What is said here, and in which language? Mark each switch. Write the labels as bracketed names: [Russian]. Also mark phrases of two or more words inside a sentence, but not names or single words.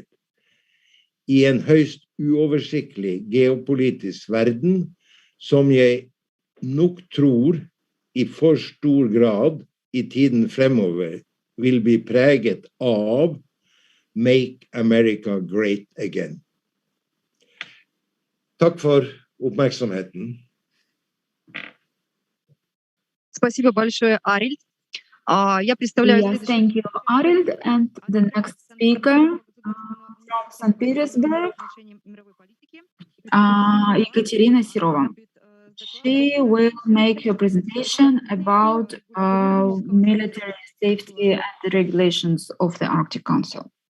[Norwegian] I en høyst uoversiktlig geopolitisk verden, som jeg nok tror i for stor grad i tiden fremover vil bli preget av [English] Make America Great Again. [Norwegian] Takk for oppmerksomheten. [Russian] Спасибо большое, Арильд. Я представляю... [English] Yes, thank you, Arild. And the next speaker from St. Petersburg, Екатерина Серова. She will make her presentation about military safety and the regulations of the Arctic Council.